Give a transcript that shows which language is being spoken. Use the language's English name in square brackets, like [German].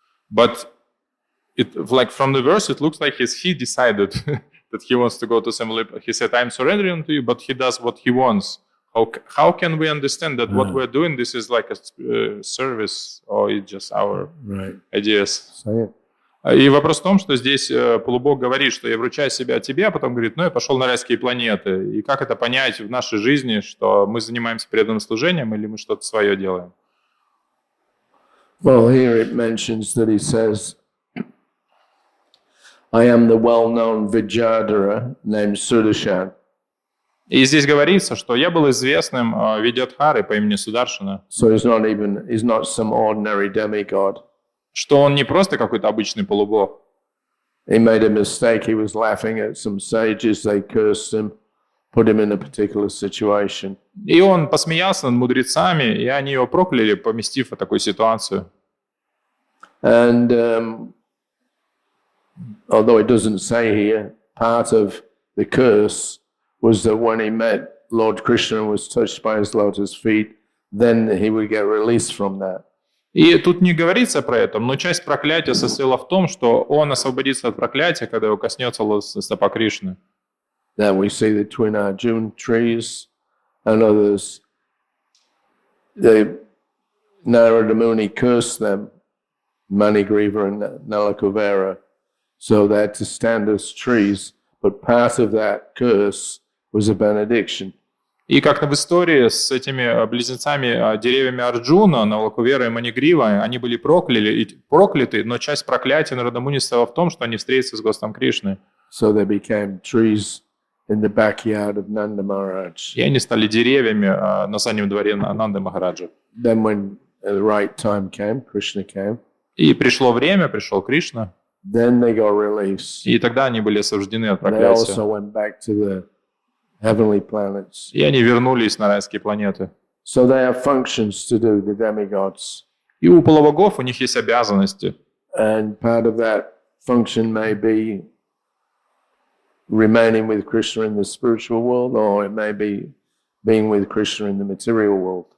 [English] But it, like from the verse, it looks like he decided that he wants to go to heavenly. He said, I'm surrendering to you, but he does what he wants. How can we understand that what we're doing, this is like a service, or it's just our ideas? [Russian] И вопрос в том, что здесь полубог говорит, что я вручаю себя тебе, а потом говорит, ну я пошел на райские планеты. И как это понять в нашей жизни, что мы занимаемся преданным служением или мы что-то свое делаем? [English] Well, here it mentions that he says, I am the well-known Vidyadhara named Sudarshan. [Russian] И здесь говорится, что я был известным Видьядхарой по имени Сударшана. [English] So he's not some ordinary demigod. [Russian] Что он не просто какой-то обычный полубог. [English] He made a mistake. He was laughing at some sages. They cursed him, put him in a particular situation. [Russian] И он посмеялся над мудрецами, и они его прокляли, поместив в такую ситуацию. [English] And although it doesn't say here, part of the curse was that when he met Lord Krishna was touched by his lotus feet, then he would get released from that. [Russian] И тут не говорится про это, но часть проклятия состояла в том, что он освободится от проклятия, когда его коснется стопа Кришны. [English] Then we see the twin Arjuna trees and others. Narada Muni cursed them, Manigriva and Nalakuvera, so that to stand as trees, but part of that curse was a benediction. [Russian] И как в истории с этими близнецами деревьями Арджуна, Налакувера и Манигрива, они были прокляты, но часть проклятия Нарада Муни стала в том, что они встретятся с Господом Кришной. [English] So they became trees in the backyard of Nanda Maharaj. [Russian] И они стали деревьями на заднем дворе Нанды Махараджа. [English] Then when the right time came, Krishna came. [Russian] И пришло время, пришел Кришна. [English] Then they got released. [Russian] И тогда они были освобождены от [English] They [Russian] проклятия. [English] also went back to the heavenly planets. [Russian] И они вернулись на райские планеты. [English] So they have functions to do, the demigods. [Russian] И у полубогов у них есть обязанности. [English] And part of that function may be remaining with Krishna in the spiritual world, or it may be being with Krishna in the material world.